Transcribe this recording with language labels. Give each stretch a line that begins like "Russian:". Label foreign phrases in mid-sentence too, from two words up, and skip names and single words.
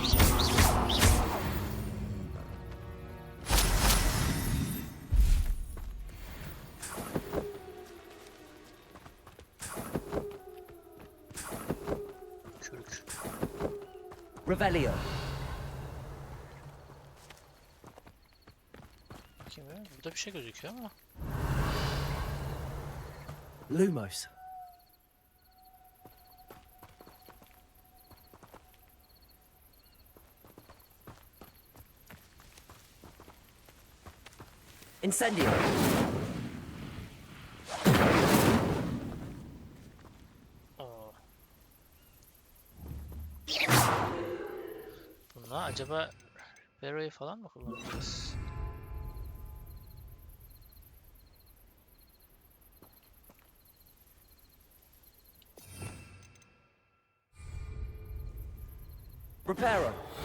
Turkish: Kürk. Revelio. Bakayım ya. Burada bir şey gözüküyor ama. Lumos. Incendio. Oo. Bununla acaba Barrow'yu falan mı kullanacağız? Reparo.